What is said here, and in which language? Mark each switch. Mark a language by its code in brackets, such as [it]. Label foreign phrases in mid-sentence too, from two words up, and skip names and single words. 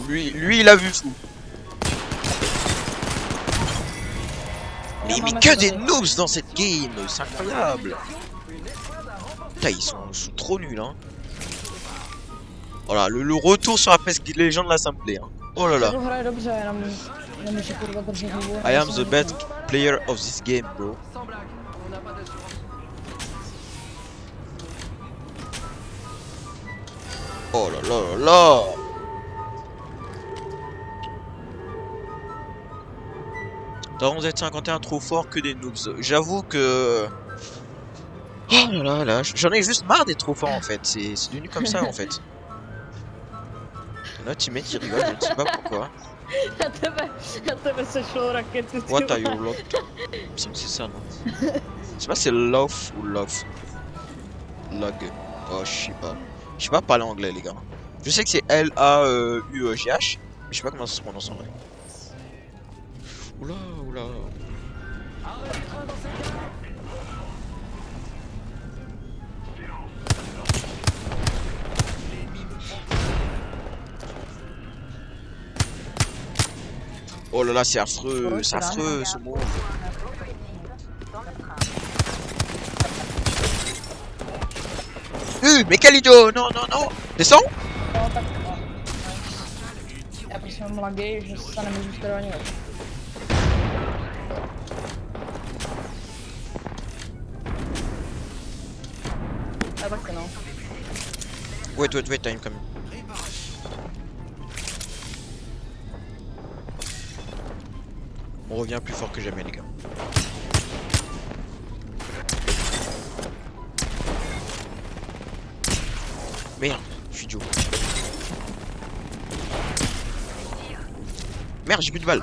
[fr] Ouh, lui il a vu fou. Mais que des noobs dans cette game, c'est incroyable. Putain, ils sont trop nuls, hein. Voilà, le retour sur la PES Legends là, ça me plaît, hein. Oh là là. [cs] Hraje dobře, jenom si kurva drží hubu. [en] I am the best player of this game, bro. [fr] Sans blague, on n'a pas d'assurance. Oh là là là là. Dragon Z51 trop fort que des noobs. J'avoue que... Oh là là là, j'en ai juste marre d'être trop fort en fait. C'est devenu comme ça en fait. Notre teammate il rigole, je ne sais pas pourquoi. [cs] A tebe sešlo raketu. ty [en] What are you [cs] vole. [en] locked? [fr] Il me semble que c'est ça, non? Je sais pas si c'est love ou love. Log. Oh, je sais pas. Je sais pas parler anglais, les gars. Je sais que c'est L-A-U-G-H, mais je sais pas comment ça se prononce en vrai. Oula, oula. Oh là là, c'est affreux ce move. Mais quel idiot! Non, non, non! Descends! [cs] No, tak, no. Já prostě mám lagy, že se nemůžu skoro ani lepší. Já taky no. [en] Wait, wait, wait, time coming. [fr] On revient plus fort que jamais, les gars. Merde, je suis idiot. Merde, j'ai plus de balles.